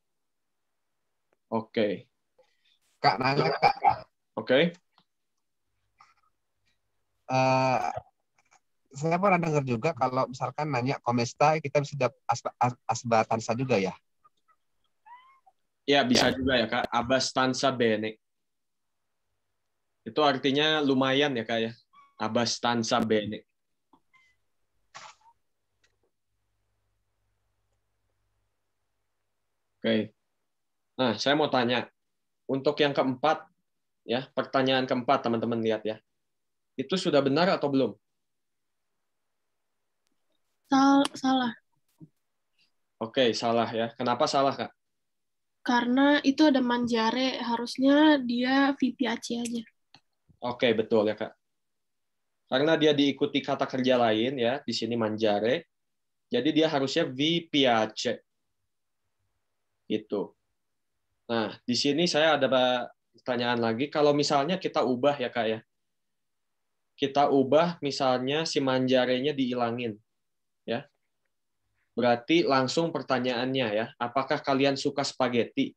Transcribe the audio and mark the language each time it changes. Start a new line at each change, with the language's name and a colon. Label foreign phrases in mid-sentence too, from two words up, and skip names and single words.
Indonesian: Oke. Kak, nanya Kak. Oke. Saya pernah dengar juga kalau misalkan nanya komesta kita bisa dapat asbatansa juga ya. Ya, bisa juga ya, Kak.
Italian: Abbastanza bene.
Indonesian: Itu artinya lumayan ya, Kak ya.
Italian: Abbastanza bene.
Indonesian: Oke. Nah, saya mau tanya. Untuk yang keempat, ya, pertanyaan keempat, teman-teman lihat ya. Itu sudah benar atau belum? Salah. Oke, salah ya. Kenapa salah, Kak? Karena itu ada mangiare, harusnya dia
Italian: vi piace
Indonesian: aja. Oke, betul ya, Kak. Karena dia diikuti kata kerja lain ya, di sini mangiare. Jadi dia harusnya
Italian: vi piace.
Indonesian: Gitu. Nah, di sini saya ada pertanyaan lagi. Kalau misalnya kita ubah ya, Kak ya. Kita ubah misalnya si mangiare-nya dihilangin. Ya. Berarti langsung pertanyaannya ya, apakah kalian suka spaghetti?